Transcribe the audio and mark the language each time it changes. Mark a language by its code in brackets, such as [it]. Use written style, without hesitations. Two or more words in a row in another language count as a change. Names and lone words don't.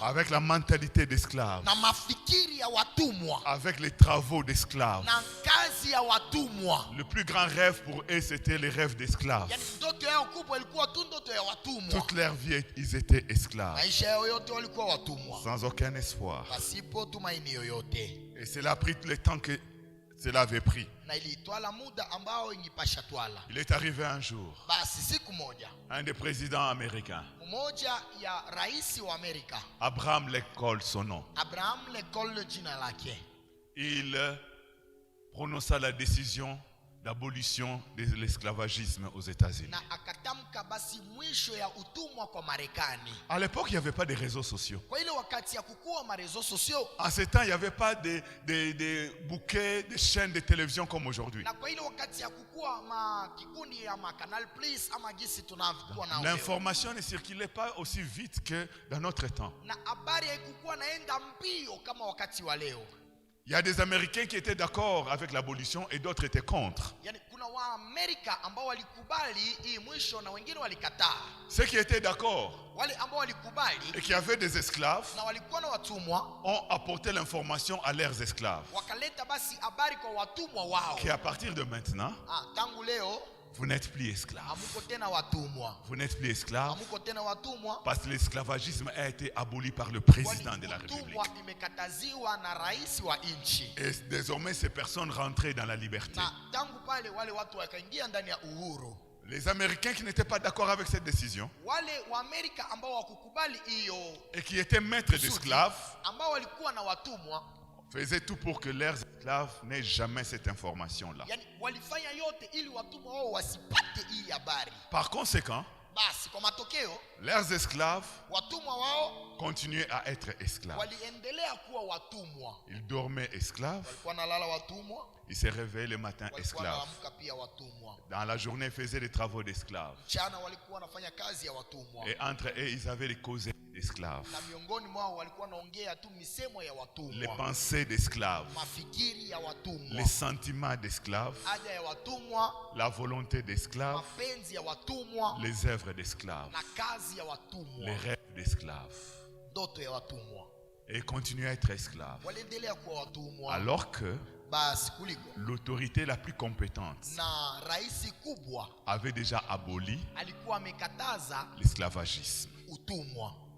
[fr] avec la mentalité d'esclaves, [sw] na mafikiri ya watumwa [fr] avec les travaux d'esclaves. [sw] na kazi ya watumwa. [fr] Le plus grand rêve pour eux, c'était les rêves d'esclaves. [sw] Yani ndoto yao kubwa ilikuwa tu ndoto ya watumwa. [fr] Toute leur vie, ils étaient esclaves, [sw] Maisha yao yote walikuwa watumwa [fr] sans aucun espoir. [sw] pasipo tumaini yoyote, [fr] Et cela a pris le temps que cela avait pris. [sw] na ilitwala muda ambao ingipasha twala. [fr] Il est arrivé un jour, [sw] Basi siku moja [fr] un des présidents américains, [sw] mmoja ya rais wa Amerika, [fr] Abraham Lincoln, son nom, [sw] Abraham Lincoln jina lake, [fr] il prononça la décision d'abolition de l'esclavagisme aux États-Unis. [sw] na akatamka basi mwisho ya utumwa kwa Marekani. [fr] À l'époque, il n'y avait pas de réseaux sociaux. [sw] Kwa ile wakati ya kukua [fr] marezo sosio, En ce temps, il n'y avait pas de bouquets, de chaînes de télévision comme aujourd'hui. [sw] na kwa ile wakati ya kukua kikundi ya Canal Plus ama gisi tunavyokuwa na leo, [fr] L'information ne circulait pas aussi vite que dans notre temps. [sw] na habari haikukuwa naenda mbio kama wakati wa leo. [fr] Il y a des Américains qui étaient d'accord avec l'abolition et d'autres étaient contre. [sw] Yani kuna Waamerika ambao walikubali hii mwisho na wengine walikataa. [fr] Ceux qui étaient d'accord [sw] Wale ambao walikubali [fr] et qui avaient des esclaves [sw] na walikuwa na watumwa [fr] ont apporté l'information à leurs esclaves. [sw] wakaleta basi habari kwa watumwa wao. [fr] Qu'à partir de maintenant, [sw] Tangu leo [fr] vous n'êtes plus esclaves. [sw] hamuko tena watumwa, [fr] Vous n'êtes plus esclaves [sw] hamuko tena watumwa. [fr] parce que l'esclavagisme a été aboli par le président de la République. [sw] Utumwa imekataziwa na rais wa nchi, [fr] Et désormais, ces personnes rentraient dans la liberté. [sw] na tangu pale wale watu wakaingia ndani ya uhuru. [fr] Les Américains qui n'étaient pas d'accord avec cette décision [sw] Wale wa Amerika ambao wakukubali hiyo [fr] et qui étaient maîtres d'esclaves [sw] ambao walikuwa na watumwa, [fr] faisaient tout pour que leurs esclaves n'aient jamais cette information-là. [sw] yani walifanya yote ili watumwa wao wasipate hii habari. [fr] Par conséquent, [sw] Basi kwa matokeo [fr] leurs esclaves [sw] watumwa wao [fr] continuaient à être esclaves. [sw] waliendelea kuwa watumwa, [fr] Ils dormaient esclaves, [sw] walikuwa nalala watumwa, [fr] ils se réveillaient le matin [sw] walikuwa [fr] esclaves. [sw] naamka pia watumwa. [fr] Dans la journée, ils faisaient des travaux d'esclaves. [sw] Mchana walikuwa wanafanya kazi ya watumwa, [fr] Et entre eux, ils avaient les causes d'esclaves, [sw] na miongoni mwao walikuwa naongea tu misemo ya [fr] les [sw] watumwa, [fr] pensées d'esclaves, [sw] mafikiri ya watumwa, [fr] les sentiments d'esclaves, [sw] haja ya watumwa, [fr] la volonté d'esclaves, [sw] mapenzi ya watumwa [fr] les œuvres d'esclaves, [sw] na kazi ya watumwa, [fr] les rêves d'esclaves. [sw] ndoto ya watumwa. [fr] Et ils continuaient à être esclaves. [sw] Waliendelea kuwa watumwa. [fr] Alors que [sw] Basi kuliko [fr] l'autorité la plus compétente [sw] na rais kubwa [fr] avait déjà aboli [sw] alikuwa amekataza [fr] l'esclavagisme. [sw] utumwa.